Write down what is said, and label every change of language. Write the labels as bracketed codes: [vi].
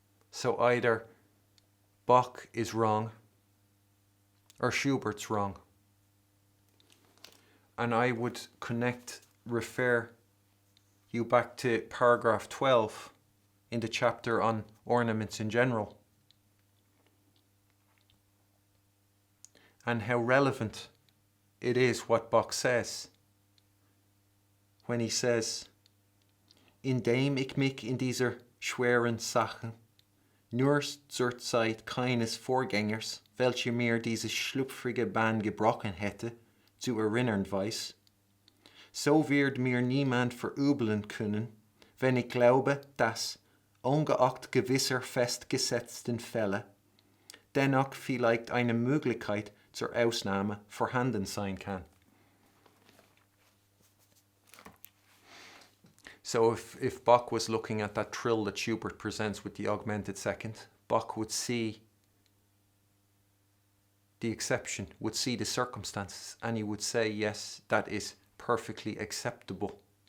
[en] So either Bach is wrong or Schubert's wrong. And I would refer you back to paragraph 12 in the chapter on ornaments in general. And how relevant it is what Bach says when he says, [de] Indem ich mich in dieser schweren Sache nur zur Zeit keines Vorgängers, welcher mir diese schlüpfrige Bahn gebrochen hätte, zu erinnern weiß, so wird mir niemand verübeln können, wenn ich glaube, dass, ungeachtet gewisser festgesetzten Fälle, dennoch vielleicht eine Möglichkeit zur Ausnahme vorhanden sein kann. [en] So if Bach was looking at that trill that Schubert presents with the augmented second, Bach would see the exception, would see the circumstances, and he would say, yes, that is perfectly acceptable.